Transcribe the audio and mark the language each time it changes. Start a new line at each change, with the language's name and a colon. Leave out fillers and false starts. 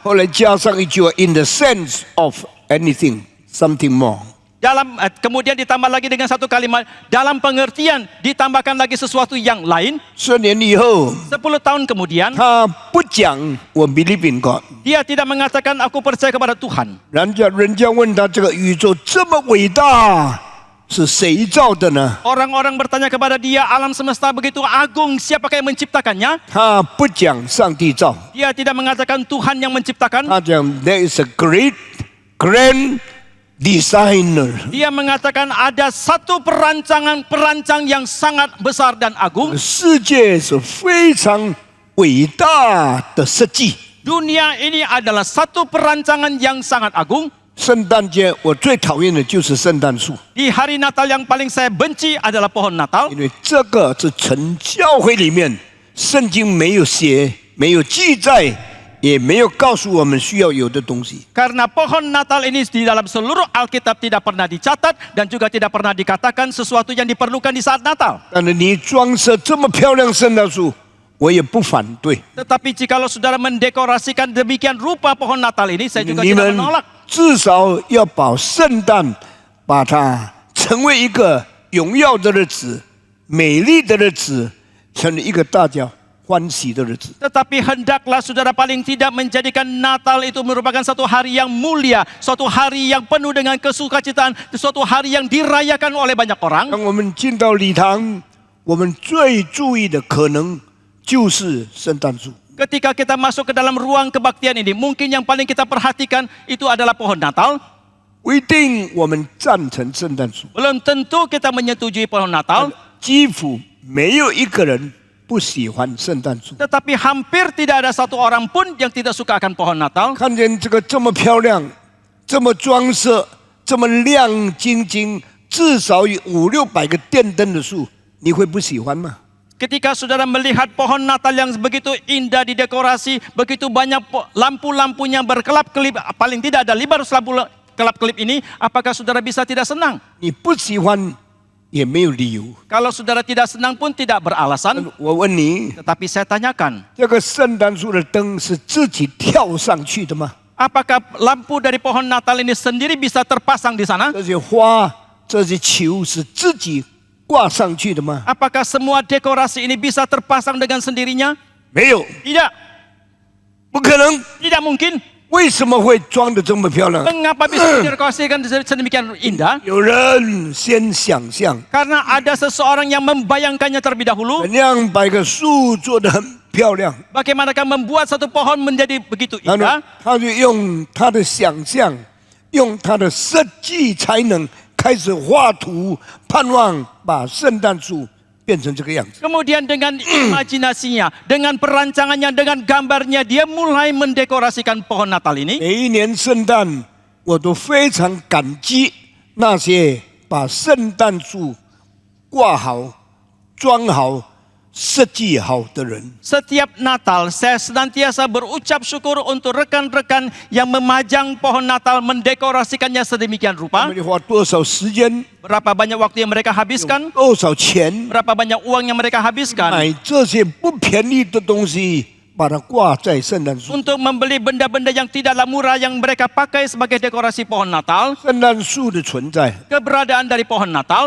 Chinese: 后来加上一句话
English: ：“In the sense of anything, something more。”
Indonesian: Kemudian ditambah lagi dengan satu kalimat, dalam pengertian ditambahkan lagi sesuatu yang lain.
Chinese: 10年以后，
Indonesian: 10 tahun kemudian,
Chinese: 他不讲我
English: believe in God。
Indonesian: dia tidak mengatakan aku percaya kepada Tuhan.
Chinese: 人家问他：“这个宇宙这么伟大，是谁造的呢
Indonesian: Orang-orang bertanya kepada dia, alam semesta begitu agung, siapakah yang menciptakannya?
Chinese: 他不讲上帝造，
Indonesian: Dia tidak mengatakan Tuhan yang menciptakan.
Chinese: 他讲
English: There is a great, grand designer。
Indonesian: Dia mengatakan ada satu perancang yang sangat besar dan agung.
Chinese: 世界是非常伟大的设计。
Indonesian: Dunia ini adalah satu perancangan yang sangat agung.
Chinese: 圣诞节我最讨厌的就是圣诞树，
Indonesian: Di hari Natal yang paling saya benci adalah pohon Natal.
Chinese: 因为这个是全教会里面圣经没有写、没有记载，也没有告诉我们需要有的东西。
Indonesian: Karena pohon Natal ini di dalam seluruh Alkitab tidak pernah dicatat dan juga tidak pernah dikatakan sesuatu yang diperlukan di saat Natal.
Chinese: 但是你装饰这么漂亮圣诞树，我也不反对。
Indonesian: Tetapi jikalau saudara mendekorasikan demikian rupa pohon Natal ini, saya juga
Chinese: 你
Indonesian: tidak
Chinese: 们
Indonesian: menolak.
Chinese: 至少要把圣诞，把它成为一个荣耀的日子、美丽的日子，成为一个大家欢喜的日子。
Indonesian: Tetapi hendaklah saudara paling tidak menjadikan Natal itu merupakan satu hari yang mulia, suatu hari yang penuh dengan kesukacitaan, suatu hari yang dirayakan oleh banyak orang.
Chinese: 当我们进到礼堂，我们最注意的可能就是圣诞树。
Indonesian: Ketika kita masuk ke dalam ruang kebaktian ini, mungkin yang paling kita perhatikan itu adalah pohon Natal.
Chinese: 不一定我们赞成圣诞树，
Indonesian: Belum tentu kita menyetujui pohon Natal,
Chinese: 几乎没有一个人不喜欢圣诞树。
Indonesian: tetapi hampir tidak ada satu orang pun yang tidak suka akan pohon Natal.
Chinese: 看见这个这么漂亮、这么装饰、这么亮晶晶，至少有500-600个电灯的树，你会不喜欢吗？
Indonesian: Ketika saudara melihat pohon Natal yang begitu indah didekorasi, begitu banyak lampu-lampunya berkelap-kelip, paling tidak ada 500 lampu kelap-kelip ini, apakah saudara bisa tidak senang?
Chinese: 你不喜欢也没有理由。
Indonesian: Kalau saudara tidak senang pun tidak beralasan.
Chinese: 我问你，
Indonesian: Tetapi saya tanyakan,
Chinese: 这个圣诞树的灯是自己跳上去的吗？
Indonesian: apakah lampu dari pohon Natal ini sendiri bisa terpasang di sana?
Chinese: 这些花、这些球是自己挂上去的吗？
Indonesian: Apakah semua dekorasi ini bisa terpasang dengan sendirinya?
Chinese: 没有，
Indonesian: Tidak,
Chinese: 不可能。
Indonesian: tidak mungkin.
Chinese: 为什么会装得这么漂亮？
Indonesian: Mengapa bisa didekorasikan sedemikian indah?
Chinese: 有人先想象
Indonesian: Karena ada seseorang yang membayangkannya terlebih dahulu.
Chinese: 怎样把一个树做得很漂亮，
Indonesian: Bagaimanakah membuat satu pohon menjadi begitu
Chinese: 然后
Indonesian: indah?
Chinese: 他就用他的想象，用他的设计才能开始画图，盼望把圣诞树变成这个样子。
Indonesian: Kemudian dengan imajinasinya, dengan perancangannya, dengan gambarnya, dia mulai mendekorasikan pohon Natal ini.
Chinese: 每一年圣诞，我都非常感激那些把圣诞树挂好、装好、设计好的人。
Indonesian: Setiap Natal, saya senantiasa berucap syukur untuk rekan-rekan yang memajang pohon Natal, mendekorasikannya sedemikian
Chinese: 他
Indonesian: rupa.
Chinese: 们花多少时间，
Indonesian: Berapa banyak waktu yang mereka habiskan,
Chinese: 多少钱
Indonesian: berapa banyak uang yang mereka habiskan
Chinese: 买这些不便宜的东西，把它挂在圣诞树。
Indonesian: untuk membeli benda-benda yang tidaklah murah yang mereka pakai sebagai dekorasi pohon Natal.
Chinese: 圣诞树的存在，
Indonesian: Keberadaan dari pohon Natal